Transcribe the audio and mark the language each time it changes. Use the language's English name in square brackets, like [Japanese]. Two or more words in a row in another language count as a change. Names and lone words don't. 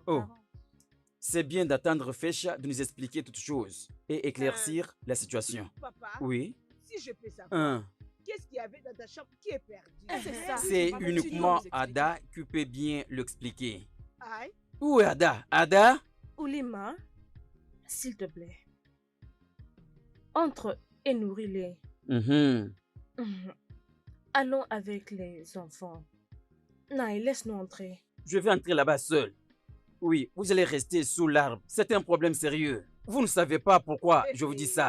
[French] Oh. parents. C'est bien d'attendre Fesha de nous expliquer toutes choses et éclaircir la situation. Papa, Oui. si je peux savoir, Hein. qu'est-ce qu'il y avait dans ta chambre qui est perdu? C'est ça. C'est Papa, tu dois uniquement nous expliquer. Ada qui peut bien l'expliquer. Aïe, Où est Ada? Ada? Oulima, s'il te plaît. Entre et nourris-les. Mhm. Allons avec les enfants. Naï, laisse-nous entrer. Je vais entrer là-bas seul. Oui, vous allez rester sous l'arbre. C'est un problème sérieux. Vous ne savez pas pourquoi je vous dis ça.